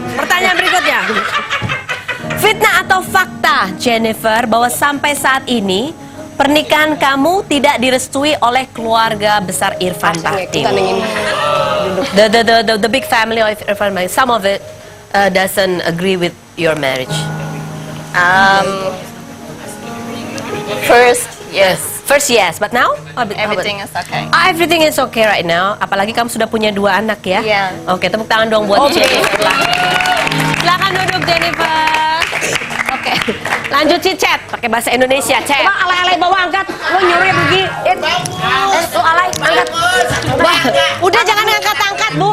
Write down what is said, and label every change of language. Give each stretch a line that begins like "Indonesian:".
Indonesian: Pertanyaan berikutnya. Fitnah atau fakta, Jennifer, bahwa sampai saat ini pernikahan kamu tidak direstui oleh keluarga besar Irfan Bahdim?
English: The big family of Irfan Bahdim, some of it doesn't agree with your marriage. First, yes. First yes, but now? Everything is okay. Everything is okay right now.
Indonesian: Apalagi kamu sudah punya 2 anak ya? Iya. Oke, tepuk tangan dong buat Jennifer. Silakan duduk Jennifer. Oke, lanjut cicet pakai bahasa Indonesia. Cek. Bang alay-alay bawa angkat, lo nyuruhnya pergi. Lo alay angkat. Wah, udah jangan ngangkat-angkat Bu.